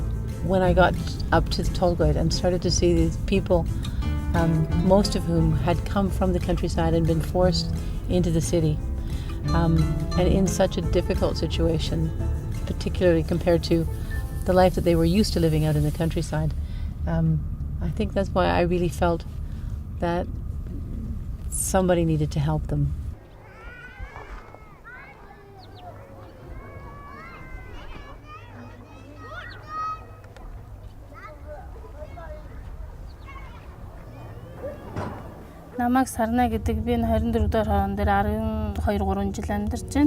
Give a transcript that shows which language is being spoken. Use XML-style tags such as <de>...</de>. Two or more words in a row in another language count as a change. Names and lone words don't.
<en>When I got up to Tolgoit and started to see these people, most of whom had come from the countryside and been forced into the city, and in such a difficult situation, particularly compared to the life that they were used to living out in the countryside, I think that's why I really felt that somebody needed to help them.</en> <mn>Намайг Сарна гэдэг би 24 дэх хоон дээр 12-3 жил амьдарч байна.</mn>